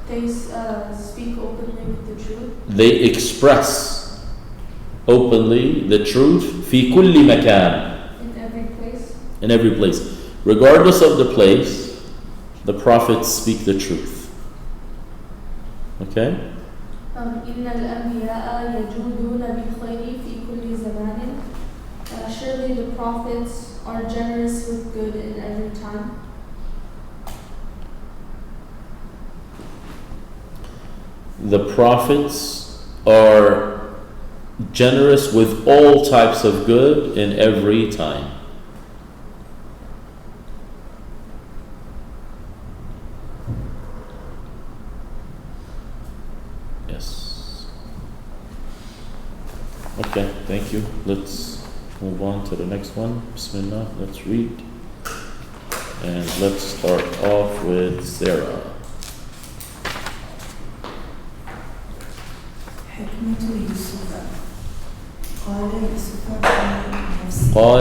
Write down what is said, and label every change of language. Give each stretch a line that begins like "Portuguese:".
English: Speak openly with the truth. They express openly the truth
Arabic: في كل مكان.
English: In every place. In every place. Regardless of the place, the prophets speak the truth. Okay?
Arabic: إن الأنبياء يجودون بالخير في كل زمان.
English: Surely the prophets are generous with good in every time. The prophets are generous with all types of good in every time. Yes. Okay, thank you. Let's move on to the next one. Bismillah, let's read. And let's start off with Sarah.
Arabic: حكمة يوسف قال يوسف في نفسه